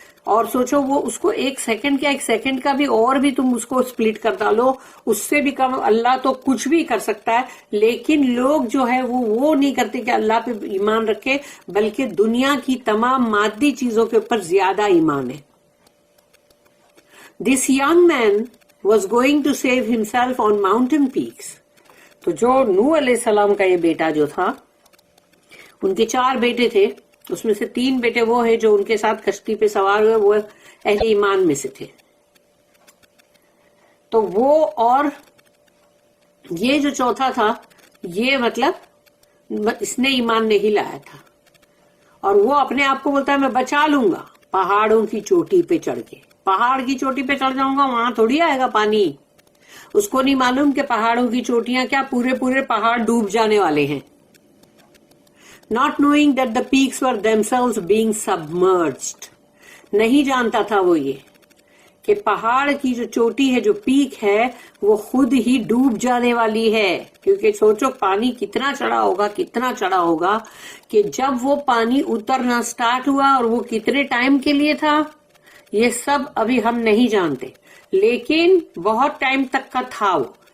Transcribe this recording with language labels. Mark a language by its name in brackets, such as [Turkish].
[Urdu] اور سوچو وہ اس کو ایک سیکنڈ کیا، ایک سیکنڈ کا بھی اور بھی تم اس کو سپلٹ کر ڈالو، اس سے بھی کم. اللہ تو کچھ بھی کر سکتا ہے، لیکن لوگ جو ہے وہ نہیں کرتے کہ اللہ پہ ایمان رکھے، بلکہ دنیا کی تمام مادی چیزوں کے اوپر زیادہ ایمان ہے. [English] This young man was going to save himself on mountain peaks. [Urdu] تو جو نوح علیہ السلام کا یہ بیٹا جو تھا، ان کے 4 بیٹے تھے، اس میں سے 3 بیٹے وہ ہیں جو ان کے ساتھ کشتی پہ سوار ہوئے، وہ اہل ایمان میں سے تھے. تو وہ اور یہ جو چوتھا تھا، یہ مطلب اس نے ایمان نہیں لایا تھا، اور وہ اپنے آپ کو بولتا ہے میں بچا لوں گا پہاڑوں کی چوٹی پہ چڑھ کے. پہاڑ کی چوٹی پہ چڑھ جاؤں گا، وہاں تھوڑی آئے گا پانی. اس کو نہیں معلوم کہ پہاڑوں کی چوٹیاں کیا پورے پہاڑ ڈوب جانے والے ہیں. [English] Not knowing that the peaks were themselves being submerged. [Urdu] نہیں جانتا تھا وہ یہ کہ پہاڑ کی جو چوٹی ہے، جو پیک ہے، وہ خود ہی ڈوب جانے والی ہے. کیونکہ سوچو پانی کتنا چڑھا ہوگا کہ جب وہ پانی اترنا سٹارٹ ہوا، اور وہ کتنے ٹائم کے لیے تھا یہ سب ابھی ہم نہیں جانتے، لیکن بہت ٹائم تک کا تھا وہ.